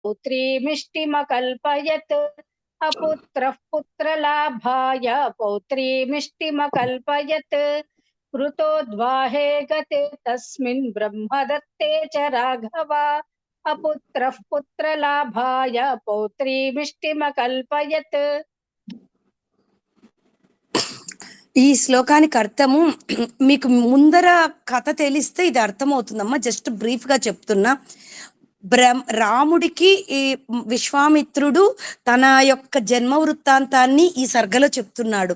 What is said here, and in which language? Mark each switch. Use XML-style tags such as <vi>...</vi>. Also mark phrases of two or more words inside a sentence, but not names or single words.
<sa>पौत्रीमिष्टिमकल्पयत् अपुत्रः पुत्रलाभाय पौत्रीमिष्टिमकल्पयत् कृतोद्वाहे गते तस्मिन् ब्रह्मदत्ते च राघव अपुत्रः पुत्रलाभाय पौत्रीमिष्टिमकल्पयत्.</sa> <te>ఈ శ్లోకానికి అర్థము మీకు ముందర కథ తెలిస్తే ఇది అర్థమవుతుందమ్మా.</te> <en>just brief</en> <te>గా చెప్తున్నా. రాముడికి ఈ విశ్వామిత్రుడు తన యొక్క జన్మ వృత్తాంతాన్ని ఈ సర్గలో చెప్తున్నాడు.</te>